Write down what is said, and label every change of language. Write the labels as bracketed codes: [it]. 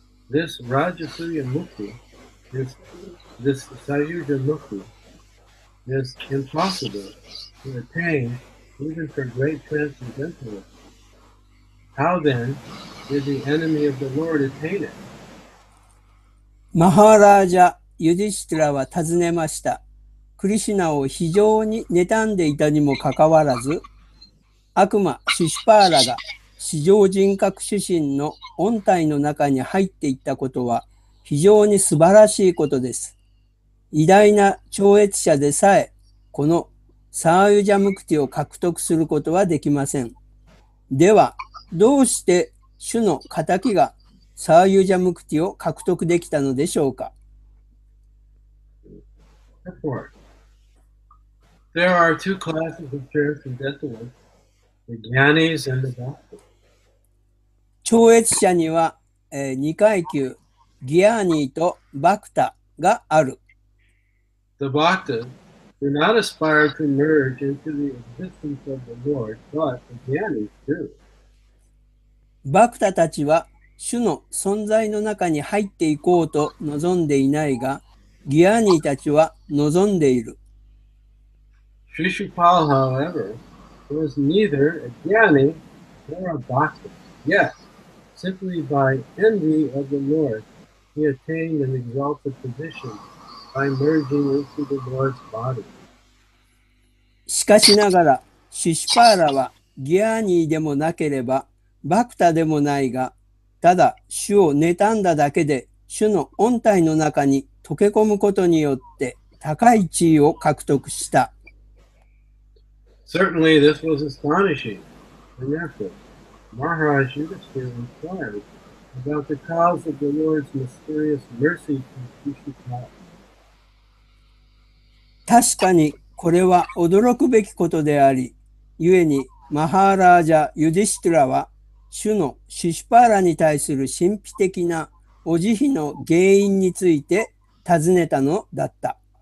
[en] This rājasuye mukti, this sāyujyaṁ mukti, is impossible to attain even for great transcendentalists. How then did the enemy of the Lord attain it? [ja] マハラージャ・ユディシュティラは尋ねました。クリシュナを非常に妬んでいたにもかかわらず、悪魔シュシュパーラが至上人格主神の音体の中に入っていったことは非常に素晴らしいことです。偉大な超越者でさえ、このサーユジャムクティを獲得することはできません。では、どうして主の仇がサーユジャムクティを獲得できたのでしょうか。 [en] There are two classes of transcendentalists, the Jnanis and the Bhaktas. [ja] 超越者には、2階級、ギアーニーとバクタがある。 [en] The Bhaktas do not aspire to merge into the existence of the Lord, but the Jnanis do. [ja] バクタたちは主の存在の中に入っていこうと望んでいないが、ギアーニーたちは望んでいる。 [en] Shishupal, however, was neither a Jnani nor a Bhakta. Yet, simply by envy of the Lord, he attained an exalted position by merging into the Lord's body. [ja] しかしながら、シュシュパーラはギアーニーでもなければ、バクタでもないが、ただ主を妬んだだけで、主の音体の中に溶け込むことによって高い地位を獲得した。 [en] Certainly this was astonishing, and therefore Mahārāja Yudhiṣṭhira inquired about the cause of the Lord's mysterious mercy to Shishupal. [ja] 確かにこれは驚くべきことであり、故にマハーラージャ・ユディシュティラは主のシュシュパーラに対する神秘的なお慈悲の原因について尋ねたのだった。